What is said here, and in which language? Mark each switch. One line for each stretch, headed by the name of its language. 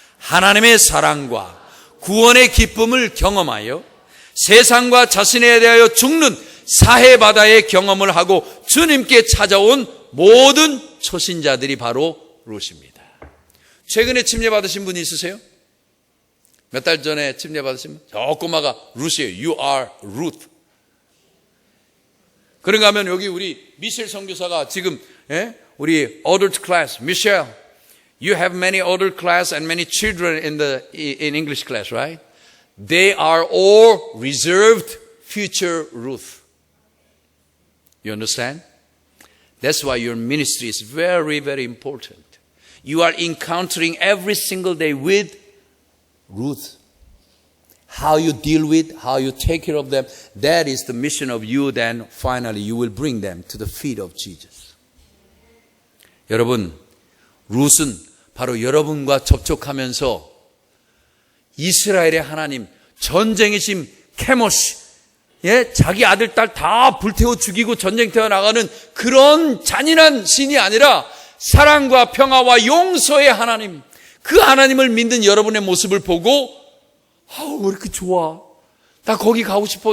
Korean: 하나님의 사랑과 구원의 기쁨을 경험하여 세상과 자신에 대하여 죽는 사해바다의 경험을 하고 주님께 찾아온 모든 초신자들이 바로 룻입니다. 최근에 침례 받으신 분이 있으세요? 몇 달 전에 침례 받으신 분? 저 꼬마가 룻이에요. You are Ruth.
English: 그런가 하면 여기 우리 미셸 선교사가 지금 우리 adult class, Michelle, you have many adult class and many children in English class, right? They are all reserved future Ruth. You understand? That's why your ministry is very, very important. You are encountering every single day with Ruth. How you deal with, how you take care of them, that is the mission of you. Then finally you will bring them to the feet of Jesus.
Korean: 여러분, 룻은 바로 여러분과 접촉하면서 이스라엘의 하나님, 전쟁의 신 케모시, 자기 아들 딸 다 불태워 죽이고 전쟁터에 나가는 그런 잔인한 신이 아니라 사랑과 평화와 용서의 하나님, 그 하나님을 믿는 여러분의 모습을 보고 왜 이렇게 좋아? 나 거기 가고 싶어.